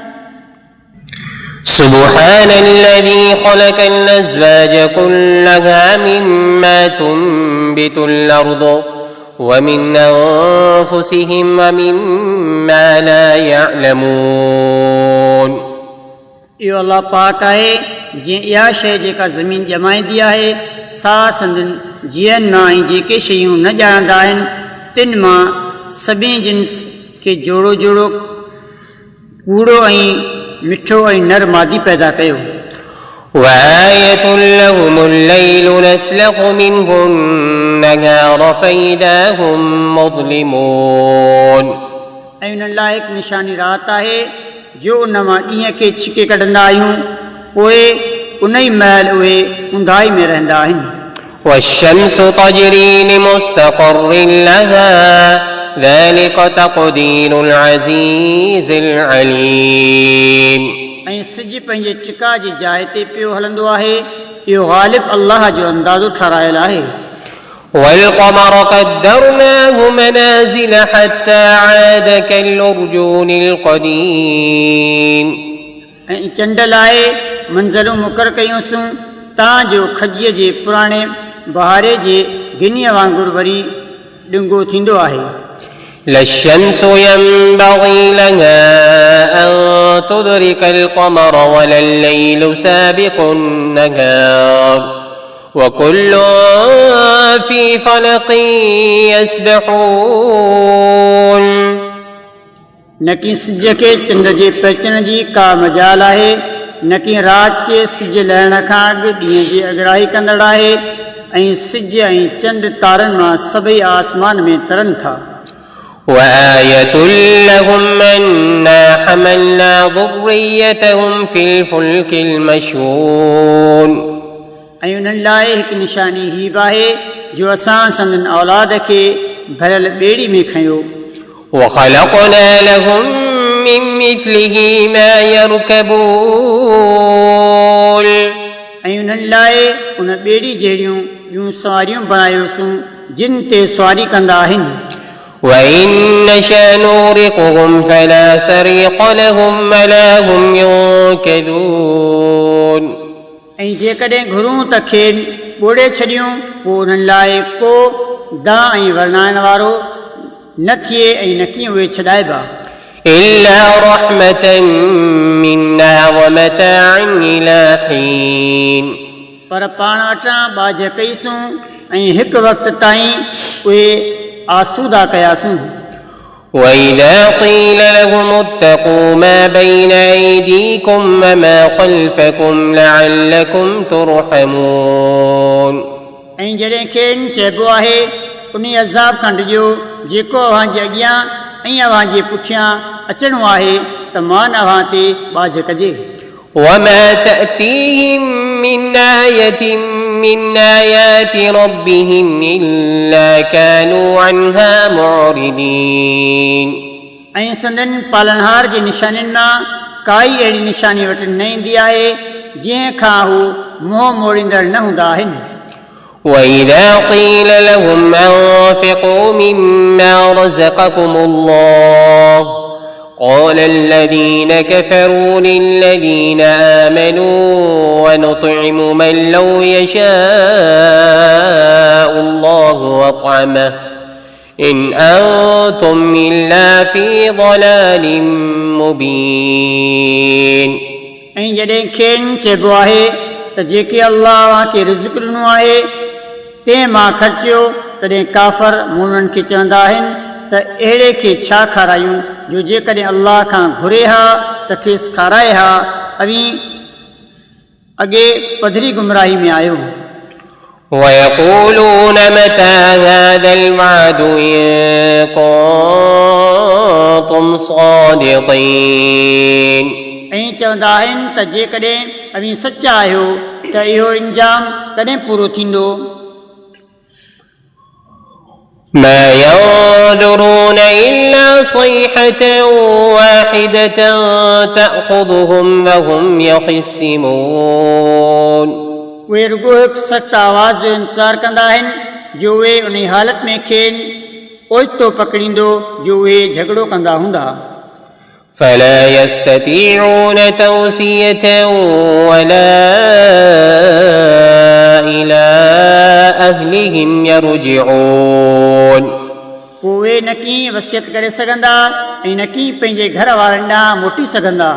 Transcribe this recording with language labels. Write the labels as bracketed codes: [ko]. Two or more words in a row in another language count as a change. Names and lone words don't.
[ar] سبحان الذي خلق الأزواج كلها مما تنبت الأرض ومن أنفسهم ومما لا يعلمون [sd] इहो अलाह पाक आहे जीअं इहा शइ जेका ज़मीन ॼमाईंदी आहे सा संदनि जीअनि मां ऐं जेके शयूं न ॼाणंदा आहिनि तिन मां सभिनी जिन्स खे जोड़ो जोड़ो कूड़ो ऐं मिठो ऐं नर मादी पैदा कयो [ar] وآية لهم الليل نسلخ منه النهار فإذا هم مظلمون [sd] ऐं उन्हनि लाइ हिकु निशानी राति आहे जो उन मां ॾींहं खे छिके कढंदा आहियूं पोइ उन ई महिल उहे ऊंदाई में रहंदा आहिनि [ar] والشمس تجري لمستقر لها ذلك تقدير العزيز العليم [sd] ऐं सिॼु पंहिंजे चिका जी जाइ ते पियो हलंदो आहे इहो ग़ालिब अल्लाह जो अंदाज़ो ठारायल आहे [ar] والقمر قدرناه منازل حتى عاد كالعرجون القديم [sd] ऐं चंड लाइ मंज़रूं मुक़ररु कयूंसीं ताजो खजीअ जे पुराणे बहारे जे गिनीअ वांगुरु वरी ॾिंगो थींदो आहे [ar] لا الشمس ينبغي لها أن تدرك القمر ولا الليل سابق النهار وكل في فلق يسبحون [sd] न कि सिज खे चंड जे पहुचण जी का मजाल आहे न कि राति जे सिज लहण खां अॻु ॾींहं जी अॻराही कंदड़ आहे ऐं सिज ऐं चंड तारनि मां सभई आसमान में तरनि था [ar] وآية لهم أنا حملنا ذريتهم في الفلك المشحون [sd] ऐं उन्हनि लाइ हिकु निशानी हीअ बि आहे जो असां संदनि औलाद खे भरियल ॿेड़ी में खयो [ar] وخلقنا لهم من مثله ما يركبون [sd] ऐं उन्हनि लाइ उन ॿेड़ी जहिड़ियूं ॿियूं सवारियूं बणायोसीं जिन ते सवारी कंदा आहिनि [ar] وإن نشأ نغرقهم فلا صريخ لهم ولا هم ينقذون [sd] ऐं जेकॾहिं घुरूं त खेनि ॿोड़े छॾियूं पोइ उन्हनि लाइ को दां ऐं वर्णाइण वारो न थिए ऐं न कीअं उहे छॾाइबा [ar] إلا رحمة منا ومتاع إلى حين [sd] पर पाण वटां बाज कईसूं ऐं हिकु वक़्त ताईं उहे आसूदा कयासूं [ar] وإذا قيل لهم اتقوا ما بين أيديكم وما خلفكم لعلكم ترحمون [sd] ऐं जॾहिं खेनि चइबो आहे उन अज़ाब खां ॾिजो जेको अव्हां जे अॻियां ऐं अव्हां जे पुठियां अचणो आहे त मान अव्हां ते बाज कजे [ar] وما تأتيهم من آية من آيات ربهم إلا كانوا عنها معرضين [sd] ऐं संदनि पालनहार जे निशानियुनि मां काई अहिड़ी निशानी वटि न ईंदी आहे जंहिं खां हू मुंहुं मोड़ींदड़ न हूंदा आहिनि [ar] وإذا قيل لهم أنفقوا مما رزقكم الله قال الذين كفروا للذين آمنوا ونطعم من لو يشاء الله أطعمه إن أنتم إلا في ضلال مبين [sd] ऐं जॾहिं खेनि चइबो आहे त जेके अल्लाह खे रिज़्क़ ॾिनो आहे तंहिं मां ख़र्चियो, तॾहिं काफ़र मोमिननि खे चवंदा आहिनि त अहिड़े खे छा खारायूं जो जेकॾहिं अल्लाह खां घुरे हा त खेसि खाराए हा, अॻे पधरी गुमराही में आयो। [ar] ويقولون متى هذا الوعد إن كنتم صادقين [sd] ऐं चवंदा आहिनि त जेकॾहिं अव्हीं सचा आहियो त इहो इंजाम कॾहिं पूरो थींदो। [ar] ما ينظرون إلا صيحة واحدة تأخذهم وهم يخصمون [sd] उहे रुगो हिकु सख़्त आवाज़ जो इंतज़ारु कंदा आहिनि जो उहे उन हालत में खेनि ओचितो पकड़ींदो जो उहे झगड़ो कंदा हूंदा। [ar] فلا يستطيعون توصية ولا إلى أهلهم يرجعون [sd] उहे न कीअं वसियत करे सघंदा ऐं न कीअं पंहिंजे घर वारनि ॾांहुं मोटी सघंदा।